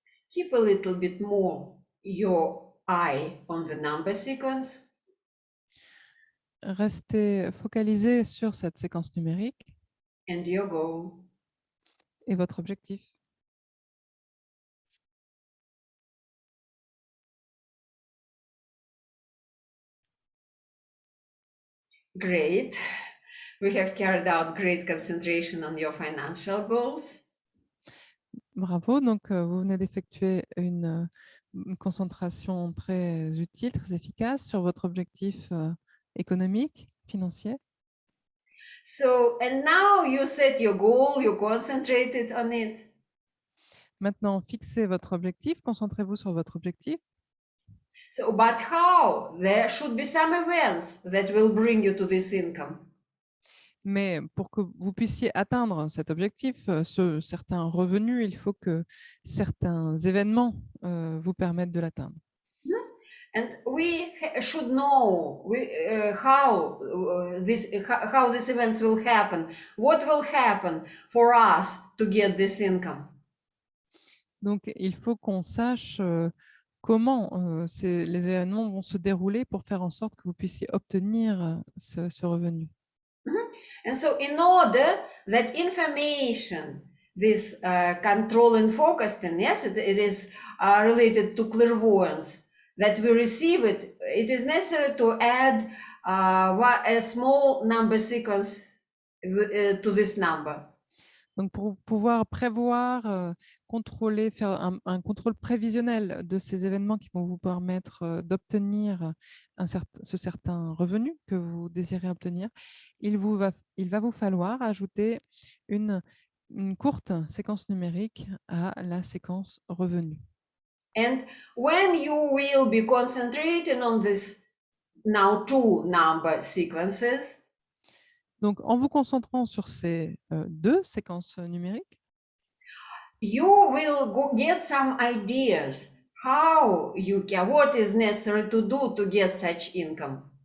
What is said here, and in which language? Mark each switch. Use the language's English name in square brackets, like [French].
[English] Keep a little bit more your eye on the number sequence. [French] restez focalisé sur cette séquence numérique [English] and your goal. [French] et votre objectif. [English] Great. We have carried out great concentration on your financial goals. [French] Bravo, donc vous venez d'effectuer une concentration très utile, très efficace sur votre objectif économique, financier. [English] So, and now you set your goal, you concentrated on it. [French] Maintenant, fixez votre objectif, concentrez-vous sur votre objectif. [English] So, but how? There should be some events that will bring you to this income. [French] Mais pour que vous puissiez atteindre cet objectif, certains revenus, il faut que certains événements vous permettent de l'atteindre. [English] And we should know how these events will happen. What will happen for us to get this income? [French] Donc, il faut qu'on sache comment les événements vont se dérouler pour faire en sorte que vous puissiez obtenir ce revenu. [English] And so, in order that information, this control and focusing, it is related to clairvoyance, that we receive it, it is necessary to add a small number sequence to this number. [French] Donc, pour pouvoir prévoir, contrôler, faire un contrôle prévisionnel de ces événements qui vont vous permettre d'obtenir ce certain revenu que vous désirez obtenir, il va vous falloir ajouter une courte séquence numérique à la séquence revenu. [English] And when you will be concentrating on this now two number sequences, [French] Donc, en vous concentrant sur ces deux séquences numériques, [English] you will get some ideas how you can, what is necessary to do to get such income.